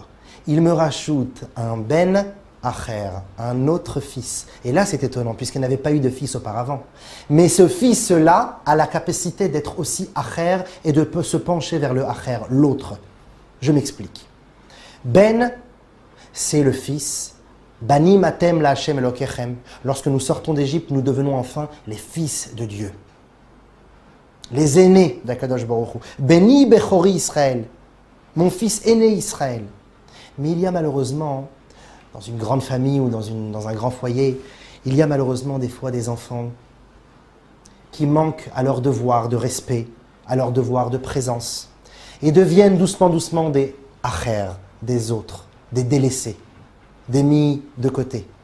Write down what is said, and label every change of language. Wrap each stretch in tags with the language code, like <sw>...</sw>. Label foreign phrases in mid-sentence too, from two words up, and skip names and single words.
<fr>Il me rajoute un</fr> <he>בן אחר,</he> <fr>un autre fils. Et là, c'est étonnant, puisqu'elle n'avait pas eu de fils auparavant. Mais ce fils-là a la capacité d'être aussi acher et de se pencher vers le acher, l'autre. Je m'explique. Ben, c'est le fils.</fr> <he>בנים אתם להשם אלוקיכם.</he> <fr>Lorsque nous sortons d'Égypte, nous devenons enfin les fils de Dieu. Les aînés d'</fr> <he>הקדוש ברוך הוא. בני בכורי ישראל.</he> <fr>Mon fils aîné Israël. Mais il y a malheureusement, dans une grande famille ou dans un grand foyer, il y a malheureusement des fois des enfants qui manquent à leur devoir de respect, à leur devoir de présence, et deviennent doucement des acher, des autres, des délaissés, des mis de côté.</fr>